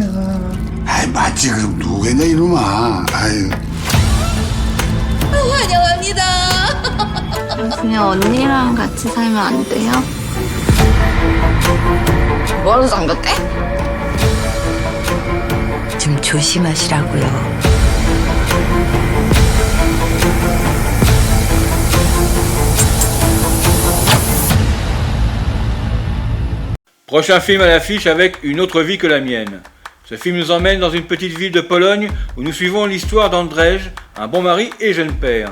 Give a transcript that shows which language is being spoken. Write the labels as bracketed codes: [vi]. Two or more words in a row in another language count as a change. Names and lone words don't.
[ko] 아이 맞지 그럼 누구겠냐 이놈아. 아유. 환영합니다. 그냥 언니랑 같이 살면 안 돼요? 뭐하러 잠겼대? 좀 조심하시라고요. [fr] Prochain film à l'affiche avec Une autre vie que la mienne. Ce film nous emmène dans une petite ville de Pologne où nous suivons l'histoire d'Andrzej, un bon mari et jeune père.